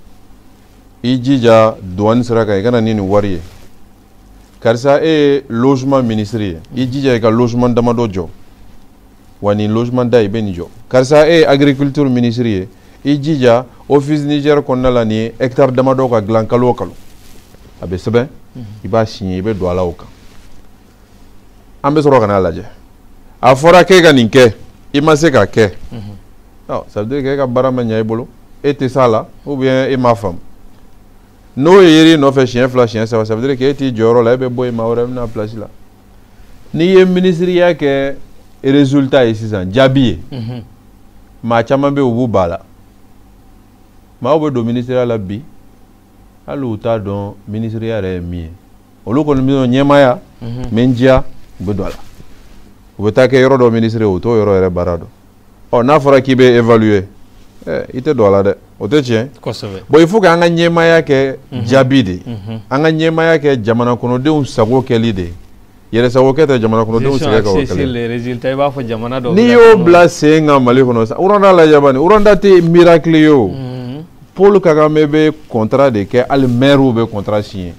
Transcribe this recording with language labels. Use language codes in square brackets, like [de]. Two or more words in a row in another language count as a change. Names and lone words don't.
[bm] i jija douane sira kan i kana ni nin wari ye karisa e ye [fr] logement ministre [bm] ye i jija i ka logement damadɔ jɔ wa nin logement da i bɛ nin jɔ karisa e ye [fr] agriculture ministre [bm] ye i jija office Niger kɔnɔna la nin ye hectare damadɔ ka dilan kalo o kalo a bɛ sɛbɛn i b'a signé i bɛ don a la o kan an bɛ sɔrɔ ka n'a lajɛ a fɔra k'e ka nin kɛ i ma se k'a kɛ [fr] ça veut dire que [bm] e ka baara ma ɲɛ i bolo e tɛ s'a la [fr] ou bien [bm] e m'a faamu n'o ye yer'i nɔfɛ siɲɛ 2 siɲɛ 3 [fr] ça veut dire que [bm] e t'i jɔyɔrɔ la e bɛ bɔ yen maa wɛrɛ bɛna place la n'i ye ministériya kɛ résultat ye sisan jaabi ye maa caman bɛ yen u b'u ba la maaw bɛ don ministériya la bi hali u t'a dɔn ministériya yɛrɛ ye min ye olu kɔni bɛ dɔn ɲɛmaaya mais n diya u bɛ don a la u bɛ taa kɛ yɔrɔ dɔ ministre o t'o yɔrɔ yɛrɛ baara dɔn n'a fɔra k'i bɛ évaluer i tɛ don a la dɛ o tɛ tiɲɛ [fr] bon il faut que [bm] an ka ɲɛmaaya kɛ jaabi de an ka ɲɛmaaya kɛ jamana kɔnɔdenw sago kɛli de yɛrɛ sago kɛ tɛ jamana kɔnɔdenw sɛgɛn ka o kɛlɛ n'i y'o bila sen kan Mali kɔnɔ sa uranda lajɛ bani uranda tɛ miracle ye o Paul Kagame bɛ contrat de kɛ hali maires bɛ [fr] contrat signé